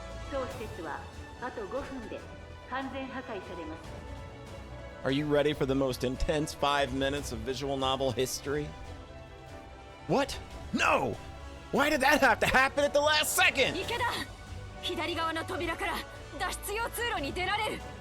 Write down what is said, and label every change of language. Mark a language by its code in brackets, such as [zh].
[ja] 当施設はあと5分で完全破壊されます。 [en] Are you ready for the most intense 5 minutes of visual novel history? What? No! Why did that have to happen at the last second? [ja] 池田、左側の扉から脱出用通路に出られる。